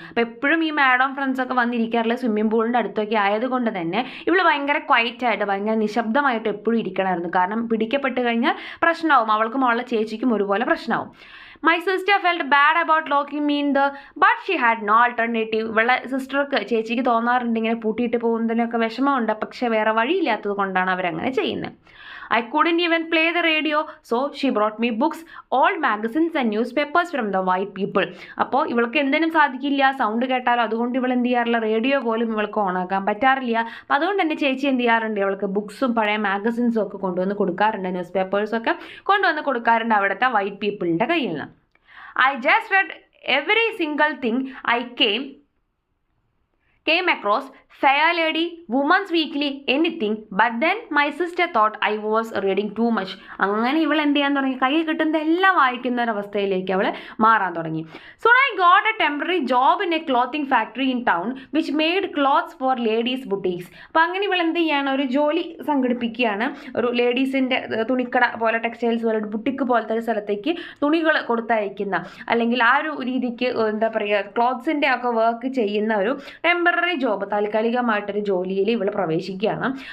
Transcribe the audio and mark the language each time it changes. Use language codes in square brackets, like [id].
[ml] അപ്പോൾ എപ്പോഴും ഈ മാഡം ഫ്രണ്ട്സൊക്കെ വന്നിരിക്കാറുള്ള സ്വിമ്മിംഗ് പൂളിൻ്റെ അടുത്തൊക്കെ ആയതുകൊണ്ട് തന്നെ ഇവൾ ഭയങ്കര ക്വയറ്റായിട്ട് ഭയങ്കര നിശബ്ദമായിട്ട് എപ്പോഴും ഇരിക്കണമായിരുന്നു. കാരണം പിടിക്കപ്പെട്ട് കഴിഞ്ഞാൽ പ്രശ്നമാവും, അവൾക്കും അവളുടെ ചേച്ചിക്കും ഒരുപോലെ പ്രശ്നമാവും. [en] My sister felt bad about locking me in the but she had no alternative. [ml] ഇവളെ സിസ്റ്റർക്ക് ചേച്ചിക്ക് തോന്നാറുണ്ട് ഇങ്ങനെ പൂട്ടിയിട്ട് പോകുന്നതിനൊക്കെ വിഷമമുണ്ട്, പക്ഷേ വേറെ വഴിയില്ലാത്തത് കൊണ്ടാണ് അവരങ്ങനെ ചെയ്യുന്നത്. [en] I couldn't even play the radio, so she brought me books, old magazines and newspapers from the white people. [ml] അപ്പോൾ ഇവൾക്ക് എന്തിനും സാധിക്കില്ല, സൗണ്ട് കേട്ടാലോ, അതുകൊണ്ട് ഇവൾ എന്ത് ചെയ്യാറില്ല, റേഡിയോ പോലും ഇവൾക്ക് ഓണാക്കാൻ പറ്റാറില്ല. അപ്പോൾ അതുകൊണ്ട് തന്നെ ചേച്ചി എന്ത് ചെയ്യാറുണ്ട്, ഇവൾക്ക് ബുക്സും പഴയ മാഗസിൻസും ഒക്കെ കൊണ്ടുവന്ന് കൊടുക്കാറുണ്ട്, ന്യൂസ് പേപ്പേഴ്സൊക്കെ കൊണ്ടുവന്ന് കൊടുക്കാറുണ്ട് അവിടുത്തെ വൈറ്റ് പീപ്പിളിൻ്റെ കയ്യിൽ നിന്ന്. [en] I just read every single thing I came across, Fair Lady, Woman's Weekly, anything. But then my sister thought I was reading too much. [ml] അങ്ങനെ ഇവൾ എന്ത് ചെയ്യാൻ തുടങ്ങി, കയ്യിൽ കിട്ടുന്നത് എല്ലാം വായിക്കുന്ന ഒരവസ്ഥയിലേക്ക് അവൾ മാറാൻ തുടങ്ങി. [en] So I got a temporary job in a clothing factory in town which made clothes for ladies boutiques. [ml] അപ്പോൾ അങ്ങനെ ഇവൾ എന്ത് ചെയ്യാണ്, ഒരു ജോലി സംഘടിപ്പിക്കുകയാണ്, ഒരു ലേഡീസിൻ്റെ തുണിക്കട പോലെ ടെക്സ്റ്റൈൽസ് പോലെ ബുട്ടിക്ക് പോലത്തെ ഒരു സ്ഥലത്തേക്ക് തുണികൾ കൊടുത്തയക്കുന്ന, അല്ലെങ്കിൽ ആ ഒരു രീതിക്ക് എന്താ പറയുക ക്ലോത്ത്സിൻ്റെ ഒക്കെ വർക്ക് ചെയ്യുന്ന ഒരു ടെമ്പററി ജോബ്, താൽക്കാലികമായിട്ടൊരു ജോലിയിൽ ഇവൾ പ്രവേശിക്കുകയാണ്.